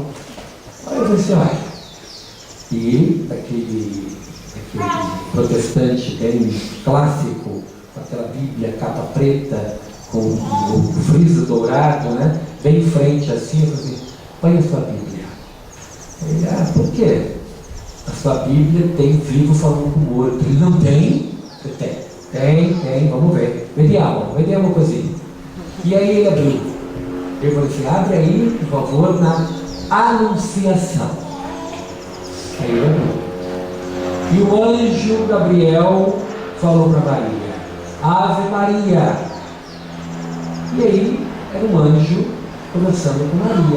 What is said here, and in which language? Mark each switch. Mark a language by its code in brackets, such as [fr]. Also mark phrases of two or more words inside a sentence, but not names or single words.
[pt] Aí eu disse, olha, e aquele protestante bem clássico, com aquela Bíblia capa preta, com o friso dourado, né? bem em frente assim, eu falei, põe a sua Bíblia. Ele, por quê? A sua Bíblia tem vivo falando com o morto. Ele, não tem? Eu, tem, vamos ver. [it] Vediamo così. [pt] E aí ele abriu. Eu falei assim, abre aí, por favor, na Anunciação. Aí ele abriu. E o anjo Gabriel falou para Maria, Ave Maria. E aí era um anjo conversando com Maria.